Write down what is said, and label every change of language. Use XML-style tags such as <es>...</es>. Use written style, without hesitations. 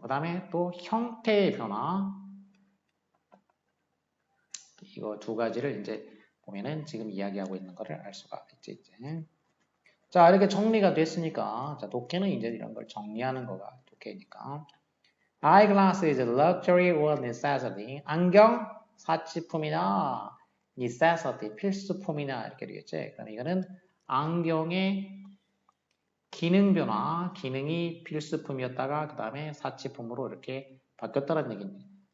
<ko>그 다음에 또 형태의 변화. 이거 두 가지를 이제 보면은 지금 이야기하고 있는 거를 알 수가 있지, 이제. 자, 이렇게 정리가 됐으니까, 자, 독해는 이제 이런 걸 정리하는 거가 독해니까.</ko> <en>Eyeglass is a luxury or necessity.</en> <ko>안경, 사치품이나 necessity, 필수품이나 이렇게 되겠지. 그럼 이거는 안경의 기능 변화, 기능이 필수품이었다가 그 다음에 사치품으로 이렇게 바뀌었다는 얘기입니다.</ko>